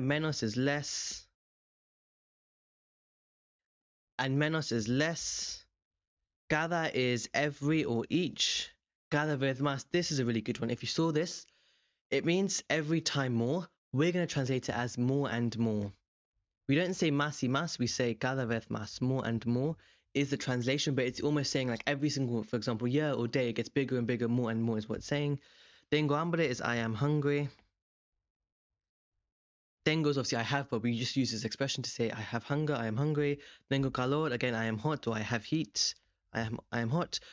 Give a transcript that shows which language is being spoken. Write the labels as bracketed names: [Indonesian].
[English] Menos is less. And menos is less. Cada is every or each. [Spanish] Cada vez más. [English] This is a really good one. If you saw this, it means every time more. We're going to translate it as more and more. We don't say [Spanish] más y más, [English] we say [Spanish] cada vez más. [English] More and more is the translation, but it's almost saying like every single, for example, year or day, it gets bigger and bigger, more and more is what it's saying. [Spanish] Tengo hambre [English] is I am hungry. Tengo is obviously I have, but we just use this expression to say I have hunger, I am hungry. [Spanish] Tengo calor, [English] again, I am hot, or I have heat. I am hot.